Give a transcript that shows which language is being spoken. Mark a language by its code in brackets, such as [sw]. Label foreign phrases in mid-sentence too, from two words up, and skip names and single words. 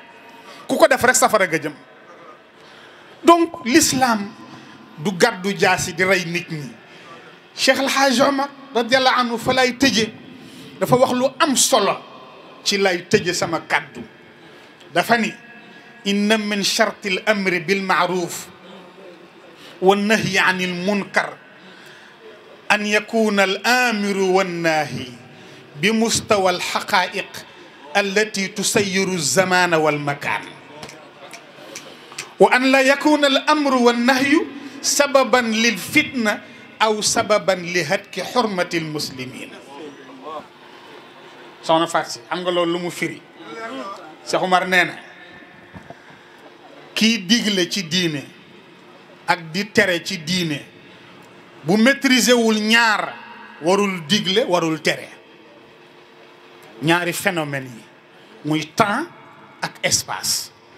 [wo] ku ko def rek safara nga jëm. [fr] donc l'islam [wo] du gàddu jaasi di rey nit ñi. Cheikh El Hadj Omar [ar] رضي الله عنه [wo] fa lay tëje dafa wax lu am solo ci lay tëje sama kàddu. dafa ni [ar] إن من شرط الأمر بالمعروف والنهي عن المنكر أن يكون الآمر والناهي بمستوى الحقائق التي تسير الزمان والمكان وأن لا يكون الأمر والنهي سببا للفتنة أو سببا لهتك حرمة المسلمين. [wo] soxna Fatou xam nga loolu lu mu firi Cheikh Oumar nee na kii digle ci diine ak di tere ci diine bu maîtriser wul ñaar warul digle warul tere ñaari phénomène yi muy temps ak espace.